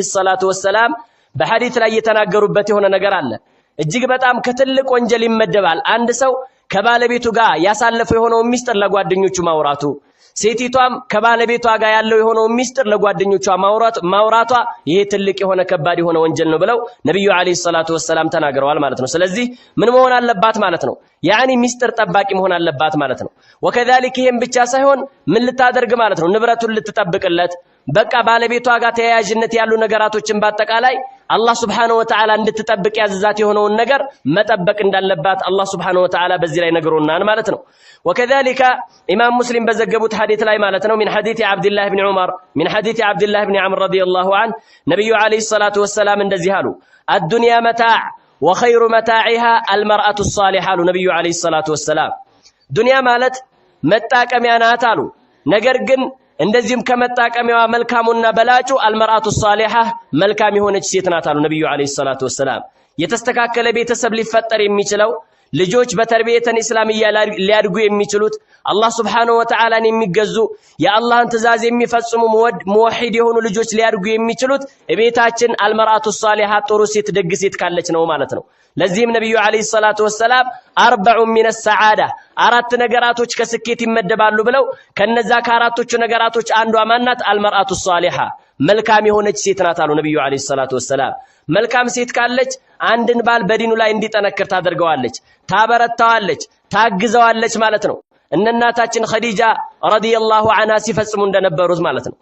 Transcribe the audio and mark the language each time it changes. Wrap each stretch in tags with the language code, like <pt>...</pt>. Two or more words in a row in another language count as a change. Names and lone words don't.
<ar>الصلاة والسلام</ar> <am>በሐዲስ ላይ የተናገሩበት የሆነ ነገር አለ። እጅግ በጣም ከትልቅ ወንጀል ይመደባል አንድ ሰው ከባለቤቱ ጋር ያሳለፈው የሆነው ሚስጥር ለጓደኞቹ ማውራቱ ሴቲቷም ከባለቤቷ ጋር ያለው የሆነው ሚስጥር ለጓደኞቿ ማውራቷ ይሄ ትልቅ የሆነ ከባድ የሆነ ወንጀል ነው ብለው ነብዩ</am> <ar>عليه الصلاة والسلام</ar> <am>ተናግረዋል ማለት ነው። ስለዚህ ምን መሆን አለባት ማለት ነው ያኒ ሚስጥር ጠባቂ መሆን አለባት ማለት ነው። ወከذلك ይሄም ብቻ ሳይሆን ምን ልታደርግ ማለት ነው ንብረቱን ልትጠብቅለት በቃ ባለቤቷ ጋር ተያያዥነት ያሉ ነገራቶችን በአጠቃላይ አላህ</am> <ar>سبحانه و</ar> <am>Ta'ala እንድትጠብቅ ያዘዛት የሆነውን ነገር መጠበቅ እንዳለባት አላህ</am> <ar>سبحانه وتعالى</ar> <am>በዚህ ላይ ነግሮናል ማለት ነው።</am> <ar>وكذلك امام مسلم</ar> <am>በዘገቡት ሐዲስ ላይ ማለት ነው</am> <ar>من حديث عبد الله بن عمر من حديث عبد الله بن عمرو رضي الله عنه</ar> <am>ነብዩ</am> <ar>عليه الصلاة والسلام</ar> <am>እንደዚህ አሉ</am> <ar>الدنيا متاع وخير متاعها المرأة الصالحة</ar> <am>ነብዩ</am> <ar>عليه الصلاة والسلام</ar> <am>ዱንያ ማለት መጣቀሚያ ናት አሉ። ነገር ግን እንደዚህም ከመጣቀሚያዋ መልካሙና በላጩ</am> <ar>المرأة الصالحة</ar> <am>መልካም የሆነች ሴት ናት አሉ ነብዩ</am> <ar>عليه الصلاة والسلام።</ar> <am>የተስተካከለ ቤተሰብ ሊፈጠር የሚችለው ልጆች</am> <ar>بتربية إسلامية</ar> <am>ሊያድጉ የሚችሉት አላህ</am> <ar>سبحانه وتعالى</ar> <am>የሚገዙ የአላህን ትእዛዝ የሚፈጽሙ ሙወሂድ የሆኑ ልጆች ሊያድጉ የሚችሉት ቤታችን</am> <ar>المرأة الصالحة</ar> <am>ጥሩ ሴት ደግ ሴት ካለች ነው ማለት ነው። ለዚህም ነብዩ</am> <ar>عليه الصلاة والسلام</ar> <am>40</am> <ar>من السعاده</ar> <am>አራት ነገራቶች ከስኬት ይመደባሉ ብለው ከነዛ ከአራቶቹ ነገራቶች አንዷ ማናት</am> <ar>المرأة الصالحة</ar> <am>መልካም የሆነች ሴት ናት አሉ ነብዩ</am> <ar>عليه الصلاة والسلام።</ar> <am>መልካም ሴት ካለች አንድን ባል በዲኑ ላይ እንዲጠነክር ታደርገዋለች ታበረታዋለች ታግዘዋለች ማለት ነው። እናታችን ኸዲጃ</am> <ar>رضي الله عنها</ar> <am>ሲፈጽሙ እንደነበሩት ማለት ነው።</am>